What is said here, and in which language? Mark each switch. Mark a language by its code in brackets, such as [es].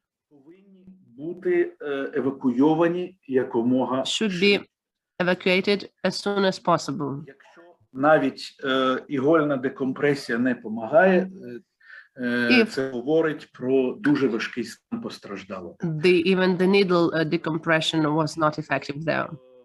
[uk] повинні бути евакуйовані якомога [en] should [uk] швидше. [en] be evacuated as soon as possible. [uk] Якщо навіть ігольна декомпресія не допомагає, це говорить про дуже важкий стан постраждалого. [en] Even the needle decompression was not effective there.